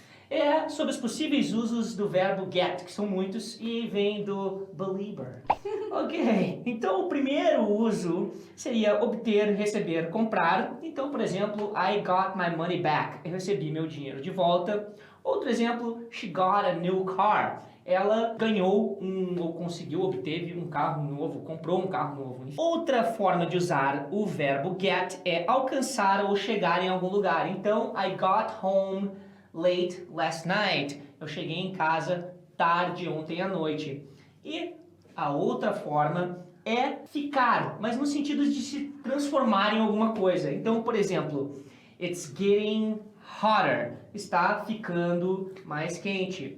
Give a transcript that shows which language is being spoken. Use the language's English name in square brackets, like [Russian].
[Portuguese] É sobre os possíveis usos do verbo get, que são muitos, e vem do believer. Ok, então o primeiro uso seria obter, receber, comprar. Então, por exemplo, [English] I got my money back. [Portuguese] Eu recebi meu dinheiro de volta. Outro exemplo, [English] she got a new car. [Portuguese] Ela ganhou ou conseguiu, obteve um carro novo, comprou um carro novo. Outra forma de usar o verbo get é alcançar ou chegar em algum lugar. Então, [English] I got home late last night. [Portuguese] Eu cheguei em casa tarde ontem à noite. E a outra forma é ficar, mas no sentido de se transformar em alguma coisa. Então, por exemplo, [English] it's getting hotter. [Portuguese] Está ficando mais quente.